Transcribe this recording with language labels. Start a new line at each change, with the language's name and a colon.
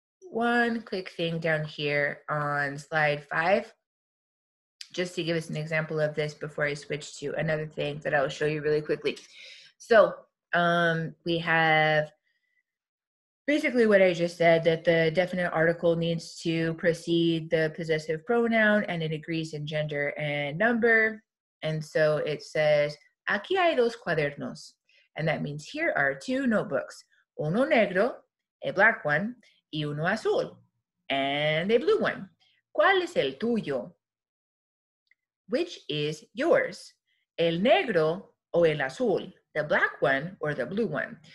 English: One quick thing down here on slide 5, just to give us an example of this before I switch to another thing that I'll show you really quickly. So we have basically what I just said, that the definite article needs to precede the possessive pronoun and it agrees in gender and number. And so it says,
Spanish: aquí hay 2 cuadernos.
English: And that means here are 2 notebooks,
Spanish: uno negro,
English: a black one,
Spanish: y uno azul,
English: and a blue one.
Spanish: ¿Cuál es el tuyo?
English: Which is yours?
Spanish: El negro o el azul?
English: The black one or the blue one?